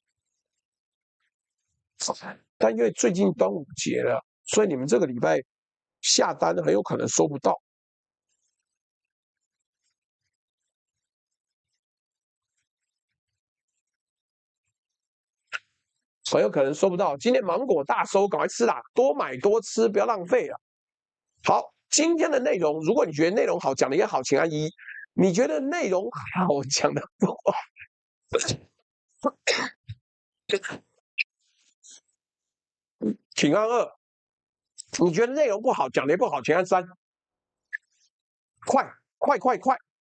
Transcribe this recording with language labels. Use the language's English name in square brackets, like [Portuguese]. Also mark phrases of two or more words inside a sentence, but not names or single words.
[Chinese] 但因為最近端午節了，所以你們這個禮拜下單很有可能收不到。很有可能收不到。今天芒果大收，赶快吃啦，多買多吃，不要浪費了。好，今天的內容，如果你觉得內容好，講的也好，請按一；你覺得內容好，講的不好，請按二；你覺得內容不好，講的也不好，請按三。快快快快！